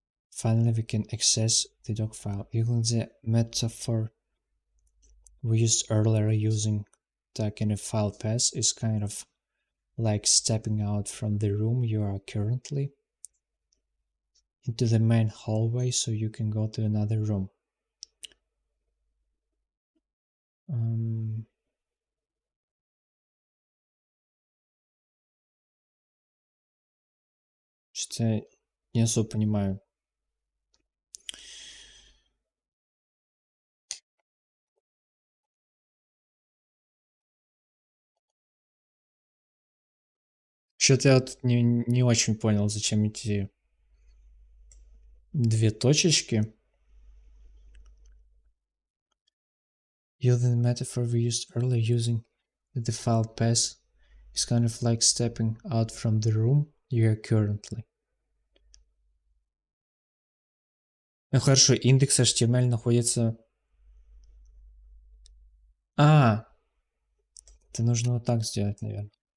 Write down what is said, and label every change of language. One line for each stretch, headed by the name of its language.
English: Finally, we can access the doc file. Using the metaphor we used earlier using tag in a file path is kind of like stepping out from the room you are currently into the main hallway so you can go to another room.
Russian: Ам, Что-то я не особо понимаю. Что-то я тут не очень понял, зачем эти две точечки.
English: Using the metaphor we used earlier, using the default pass is kind of like stepping out from the room you are currently.
Russian: Ну хорошо, индекс HTML находится... А, это нужно вот так сделать, наверное.